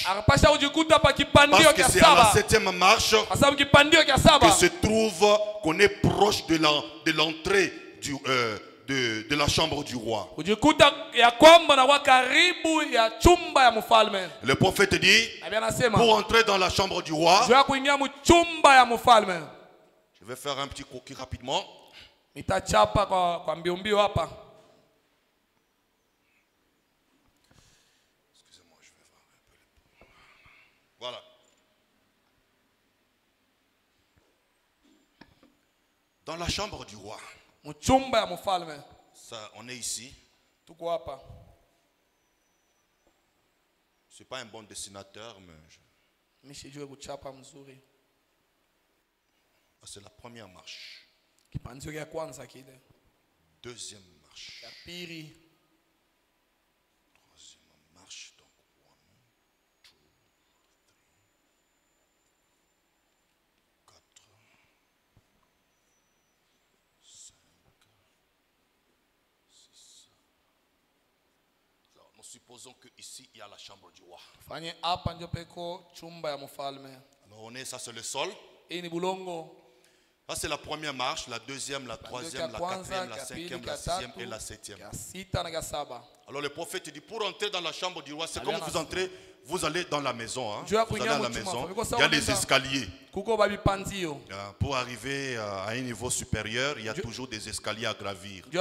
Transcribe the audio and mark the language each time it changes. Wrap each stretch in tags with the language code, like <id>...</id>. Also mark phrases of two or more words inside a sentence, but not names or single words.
<fr>Parce que c'est à la septième marche que se trouve qu'on est proche de l'entrée de la chambre du roi. Le prophète dit, pour entrer dans la chambre du roi, je vais faire un petit croquis rapidement.</fr> <sw>Nitachapa kwa mbio hapa.</sw> <fr>Excusez-moi, je vais voir un peu. Voilà. Dans la chambre du roi.</fr> <sw>Mchumba ya mfalme.</sw> <fr>Ça, on est ici.</fr> <sw>Tuko hapa.</sw> <fr>Je suis pas un bon dessinateur, mais</fr> <sw>Mishijue kuchapa mzuri.</sw> <fr>C'est la première marche.</fr> <sw>Kipanzio ya kwanza kile.</sw> <fr>Deuxième marche.</fr> <sw>Ya pili.</sw> <fr>Troisième marche. Donc 1, 2, 3, 4, 5, 6. Alors, nous supposons que ici il y a la chambre du roi.</fr> <sw>Fanye hapa ndio peko chumba ya mfalme.</sw> <fr>Alors on est, ça c'est le sol.</fr> <sw>Hii ni bulongo.</sw> <fr>Ça c'est la première marche, la deuxième, la troisième, la quatrième, la cinquième, la sixième et la septième. Alors le prophète dit, pour entrer dans la chambre du roi, c'est comme vous entrez, vous allez dans la maison. Hein. Vous allez dans la maison, il y a des escaliers. Pour arriver à un niveau supérieur, il y a toujours des escaliers à gravir.</fr>